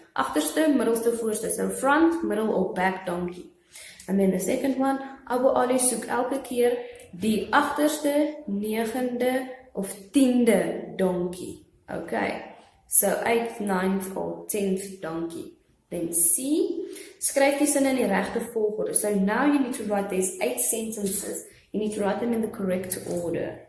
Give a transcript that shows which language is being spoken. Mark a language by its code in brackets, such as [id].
[af] Agterste, middelste, voorste. [en] So front, middle or back donkey. And then the second one, [af] Abu Ali soek elke keer die agterste, 9de of 10de donkey. [en] Okay, so 8th, 9th or 10th donkey. [af] Then C, skryf die sinne in die regte volgorde. [en] So now you need to write these 8 sentences. You need to write them in the correct order.